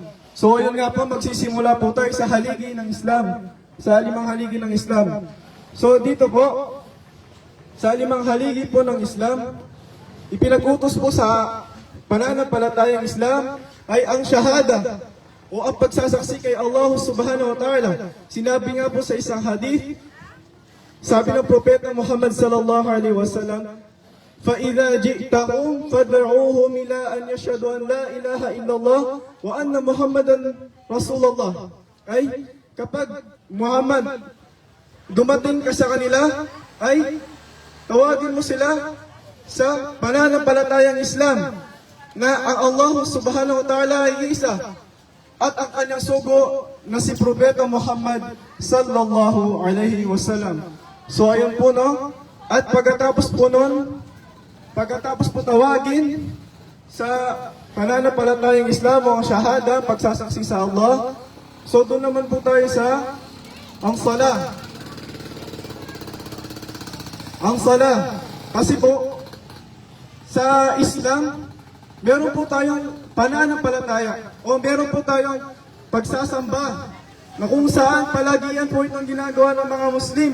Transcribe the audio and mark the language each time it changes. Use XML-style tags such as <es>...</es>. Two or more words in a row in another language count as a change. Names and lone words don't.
<tl>So yun nga po, magsisimula po tayo sa haligi ng Islam, sa 5 haligi ng Islam. So dito po, sa 5 haligi po ng Islam, ipinag-utos po sa pananampalatayang Islam ay ang shahada o ang pagsasaksi kay Allah</tl> <ar>سبحانه وتعالى.</ar> <tl>Sinabi nga po sa isang hadith, sabi ng Propeta Muhammad</tl> <ar>صلى الله عليه وسلم, فَإِذَا جِئْتَهُمْ فَادْعُوهُمْ إِلَىٰ أَنْ يَشْهَدُوا أَنْ لَا إِلَهَ إِلَّا اللَّهُ وَأَنَّ مُحَمَّدًا رَسُولُ اللَّهِ.</ar> <tl>Ay, kapag Muhammad, dumating ka sa kanila, ay tawagin mo sila sa pananampalatayang Islam na ang Allah</tl> <ar>سبحانه وتعالى</ar> <tl>ay isa at ang kanyang sugo na si Propeta Muhammad</tl> <ar>صلى الله عليه وسلم.</ar> <tl>So ayun po, no? At pagkatapos po nun, pagkatapos po tawagin sa pananampalatayang Islam o ang shahada, pagsasaksi sa Allah, so doon naman po tayo sa ang salah. Ang salah. Kasi po, sa Islam, meron po tayong pananampalataya o meron po tayong pagsasamba na kung saan palagi yan po itong ginagawa ng mga Muslim.</tl>